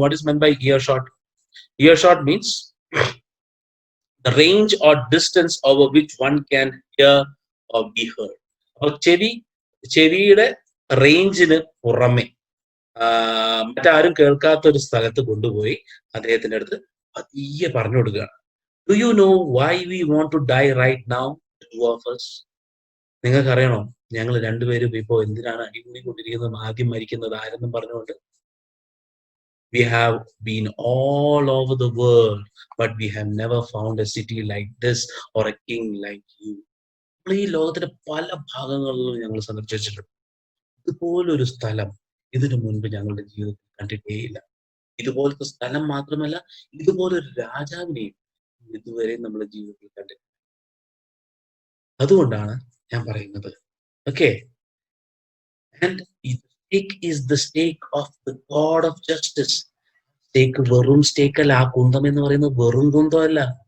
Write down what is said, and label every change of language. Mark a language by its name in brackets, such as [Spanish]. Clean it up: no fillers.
[English] What is meant by earshot? Earshot means the range or distance over which one can hear or be heard. [Malayalam] അപ്പൊ ചെവിയുടെ റേഞ്ചിന് പുറമെ മറ്റാരും കേൾക്കാത്ത ഒരു സ്ഥലത്ത് കൊണ്ടുപോയി അദ്ദേഹത്തിന്റെ അടുത്ത് പതിയെ പറഞ്ഞു കൊടുക്കുകയാണ്. [English] Do you know why we want to die right now, the two of us? [Malayalam] നിങ്ങൾക്ക് അറിയണോ ഞങ്ങൾ രണ്ടുപേരും ഇപ്പോ എന്തിനാണ് അടികൂടിക്കൊണ്ടിരിക്കുന്നത്, ആദ്യം മരിക്കുന്നത് ആരെന്നും പറഞ്ഞുകൊണ്ട്? [English] We have been all over the world, but we have never found a city like this or a king like you. [Malayalam] നമ്മൾ ഈ ലോകത്തിന്റെ പല ഭാഗങ്ങളിലും ഞങ്ങൾ സന്ദർശിച്ചിട്ടുണ്ട്. ഇതുപോലൊരു സ്ഥലം ഇതിനു മുൻപ് ഞങ്ങളുടെ ജീവിതത്തിൽ കണ്ടിട്ടേയില്ല. ഇതുപോലത്തെ സ്ഥലം മാത്രമല്ല, ഇതുപോലൊരു രാജാവിനെയും ഇതുവരെ നമ്മുടെ ജീവിതത്തിൽ കണ്ടിട്ടില്ല. അതുകൊണ്ടാണ് ഞാൻ പറയുന്നത്. [English] Okay, and stake is the stake of the God of justice. [Malayalam] സ്റ്റേക്ക് വെറും സ്റ്റേക്ക് അല്ല. ആ കുന്തം എന്ന് പറയുന്നത് വെറും കുന്തമല്ല.